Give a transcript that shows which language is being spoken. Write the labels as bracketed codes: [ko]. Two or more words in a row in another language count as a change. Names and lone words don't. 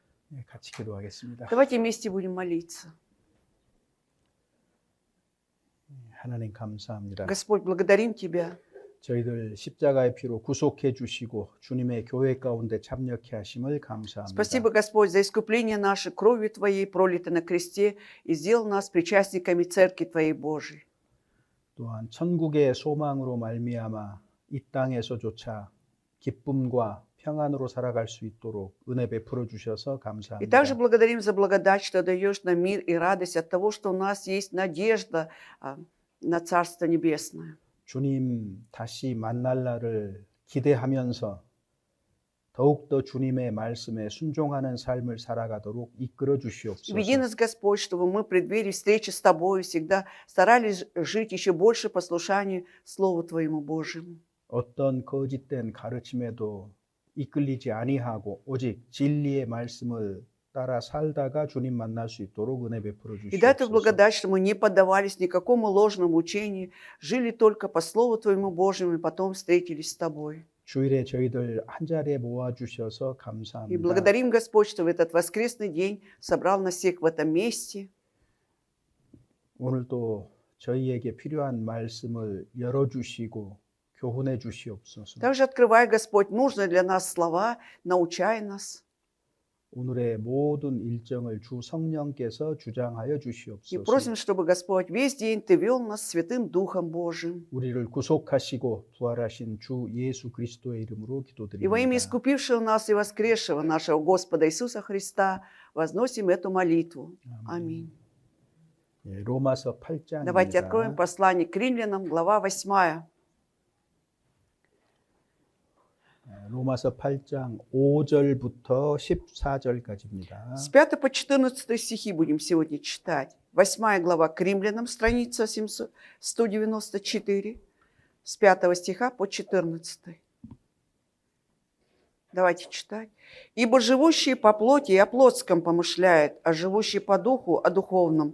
[ko] 같이 기도하겠습니다. [ru] Давайте вместе будем молиться. [ko] 하나님 감사합니다. [ru] Господь, благодарим Тебя. [ko] 저희들 십자가의 피로 구속해 주시고 주님의 교회 가운데 참여케 하심을 감사합니다. [ru] Спасибо, Господь, за искупление наше кровью Твоей, пролитой на кресте, и сделал нас причастниками Церкви Твоей Божией. [ko] 또한 천국의 소망으로 말미암아 이 땅에서조차 기쁨과 평안으로 살아갈 수 있도록 은혜 베풀어 주셔서 [ru] И [ko] 감사합니다. [ru] также благодарим за благодать, что даешь нам мир и радость от того, что у нас есть надежда на Царство Небесное. [ko] 주님 다시 만날 날을 기대하면서 더욱더 주님의 말씀에 순종하는 삶을 살아가도록 이끌어 주시옵소서. [ru] Веди нас, Господь, чтобы мы в преддверии встречи с Тобой всегда старались жить еще больше послушанию Слову Твоему Божьему. [ko] 어떤 거짓된 가르침에도 이끌리지 아니하고 오직 진리의 말씀을 따라 살다가 주님 만날 수 있도록 은혜 베풀어 [ru] И дай Ты [ko] 주시옵소서. [ru] благодать, что мы не поддавались никакому ложному учению, жили только по Слову Твоему Божьему и потом встретились с Тобой. [ko] 주일에 저희들 한 자리에 모아 주셔서 [ru] И [ko] 감사합니다. [ru] благодарим, Господь, что в этот воскресный день собрал нас всех в этом месте. [ko] 오늘도 저희에게 필요한 말씀을 열어 주시고 교훈해 주시옵소서. [ru] Также открывай, Господь, нужные для нас слова, научай нас. [ko] 오늘의 모든 일정을 주 성령께서 주장하여 [ru] И [ko] 주시옵소서. [ru] просим, чтобы, Господь, весь день Ты вел нас Святым Духом Божиим. [ko] 우리를 구속하시고 부활하신 주 예수 그리스도의 이름으로 [ru] И во имя [ko] 기도드립니다. [ru] искупившего нас и воскресшего нашего Господа Иисуса Христа возносим эту молитву. Аминь. [ko] 예, 로마서 [ru] Давайте откроем [ko] 8장입니다. [ru] послание к римлянам, глава 8. [ko] 로마서 8장 5절부터 14절까지입니다. [ru] С 5 по 14 стихи будем сегодня читать. 8 глава к римлянам, страница 194, с 5 стиха по 14. Давайте читать. «Ибо живущие по плоти и о плотском помышляют, а живущие по духу о духовном.